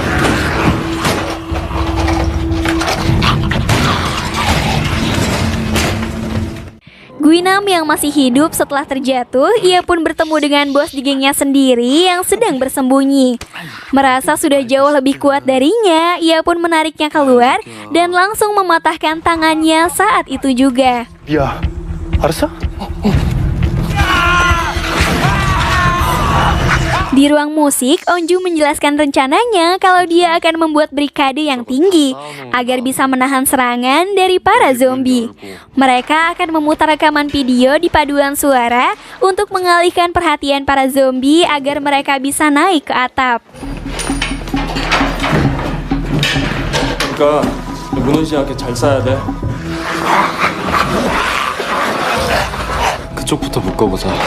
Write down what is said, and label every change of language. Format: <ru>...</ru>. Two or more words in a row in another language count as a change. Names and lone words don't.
<id>Guinam yang masih hidup setelah terjatuh, ia pun bertemu dengan bos di gengnya sendiri yang sedang bersembunyi. Merasa sudah jauh lebih kuat darinya, ia pun menariknya keluar dan langsung mematahkan tangannya saat itu juga.</id> <ko>야, 알았어?</ko> <id>Di ruang musik, Onju menjelaskan rencananya kalau dia akan membuat barikade yang tinggi agar bisa menahan serangan dari para zombie. Mereka akan memutar rekaman video di paduan suara untuk mengalihkan perhatian para zombie agar mereka bisa naik ke atap.</id> <ko>그러니까 무너지지 않게 잘 쏴야 돼. 그쪽부터 묶어보자.</ko>